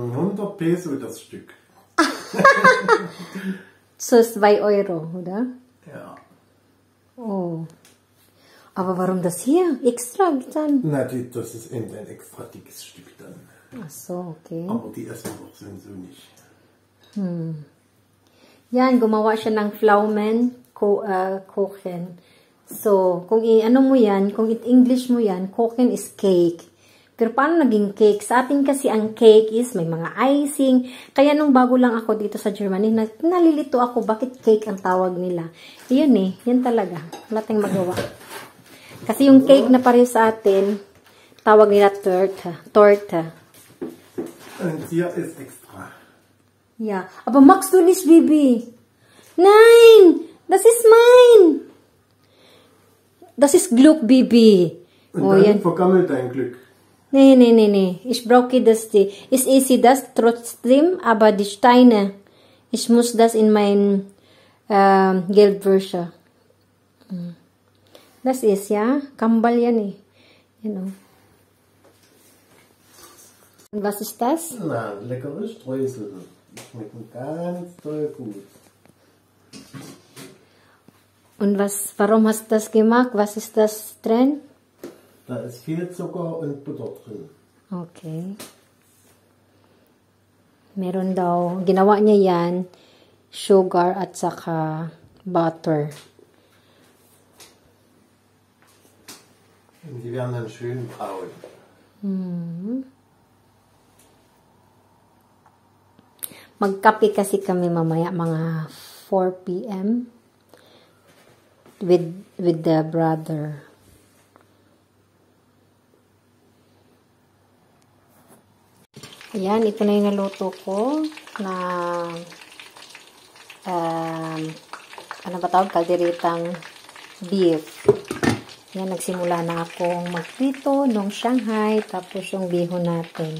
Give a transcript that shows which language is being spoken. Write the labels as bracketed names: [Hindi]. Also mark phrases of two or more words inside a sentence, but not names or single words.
[German] 100 Peso das Stück. So, 2 Euro, oder? Ja. Oh. Aber warum das hier? Extra dann? Na, das ist eben ein extra dickes Stück dann. Ach so, okay. Aber die Essenwurzeln so nicht. [Filipino] Yan, gumawa siya ng [German] Pflaumen Kuchen. [Filipino] So, kung ano mo yan, kung English mo yan, [English] Kuchen is cake. [Filipino] Pero paano naging cake? Sa atin kasi ang cake is may mga icing. Kaya nung bago lang ako dito sa Germany, nalilito ako bakit cake ang tawag nila. Yun eh, yan talaga. Wala tayong magawa. Kasi yung cake na pareho sa atin, tawag nila torta. [German] Und hier ist extra. Ja, aber magst du nicht, Bibi? Nein, das ist mein. Das ist Glück, Bibi. Und dann vergammelt dein Glück. Nee. Ich brauche das. Ist easy das trotzdem, aber die Steine. Ich muss das in mein Geldbörse. Das ist, ja, [Filipino] Kambal yan eh. [English] You know. [German] Und was ist das? Na, leckere Streusel. Die schmecken ganz toll gut. Und warum hast du das gemacht? Was ist das drin? Da ist viel Zucker und Butter drin. Okay. [Filipino] Meron daw, ginawa niya yan, sugar at saka butter. [German] Und die werden dann schön braun. [Filipino] Magkape kasi kami mamaya mga 4 p.m. [English] with the brother. [Filipino] Ayan, ito na yung naluto ko na ano ba tawag? Kalderitang beef. Yan, nagsimula na akong magprito nung Shanghai, tapos yung bihon natin.